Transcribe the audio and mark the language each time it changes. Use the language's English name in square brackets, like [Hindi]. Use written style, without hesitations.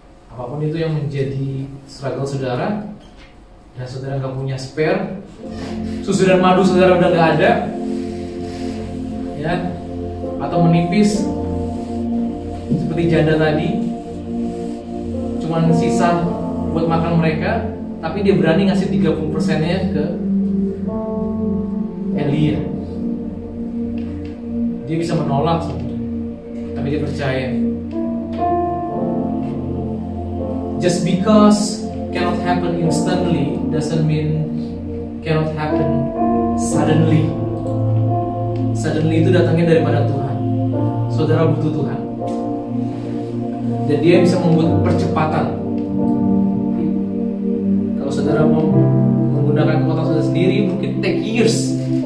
[Indonesian] Apapun itu yang menjadi struggle saudara, dan saudara nggak punya spare, susu dan madu saudara udah nggak ada, ya, atau menipis seperti janda tadi, cuman sisa buat makan mereka, tapi dia berani ngasih 30%-nya ke Elia. Dia bisa menolak sebenarnya, tapi dia percaya. [English] Just because cannot happen instantly doesn't mean cannot happen suddenly. [Indonesian] Suddenly itu datangnya daripada Tuhan. Saudara butuh Tuhan, dan dia bisa membuat percepatan. Kalau saudara mau menggunakan kekuatan saudara sendiri, mungkin [English] take years.